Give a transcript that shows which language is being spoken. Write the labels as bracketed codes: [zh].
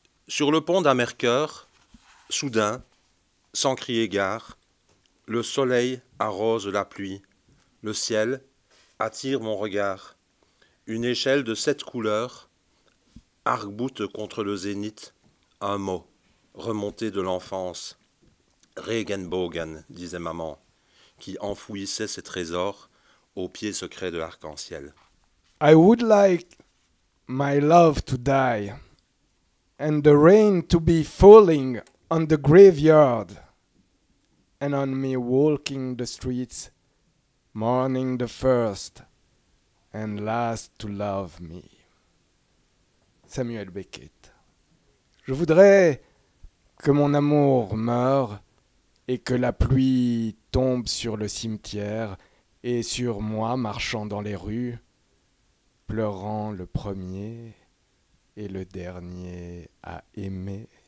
[fr] Sur le pont d'un Mercœur, soudain, sans crier gare, le soleil arrose la pluie, le ciel attire mon regard. Une échelle de 7 couleurs arc-boute contre le zénith un mot, remonté de l'enfance. Regenbogen, disait maman, qui enfouissait ses trésors au pied secret de l'arc-en-ciel. [en] I would like my love to die, and the rain to be falling on the graveyard, and on me walking the streets, mourning the first and last to love me. Samuel Beckett. [fr] Je voudrais que mon amour meure et que la pluie tombe sur le cimetière et sur moi marchant dans les rues, pleurant le premier et le dernier à aimer.